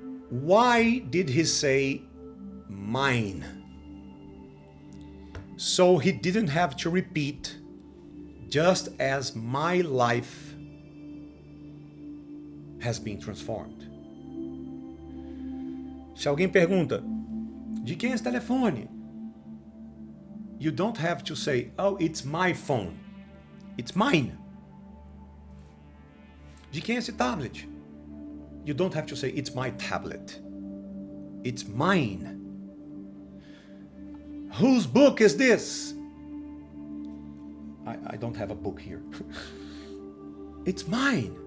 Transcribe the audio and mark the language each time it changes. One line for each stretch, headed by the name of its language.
English: Why did he say mine? So he didn't have to repeat, just as my life has been transformed.
Portuguese: Se alguém pergunta, de quem é esse telefone?
English: You don't have to say, oh, it's my phone. It's mine.
Portuguese: De quem é esse tablet?
English: You don't have to say, it's my tablet. It's mine. Whose book is this? I don't have a book here. It's mine.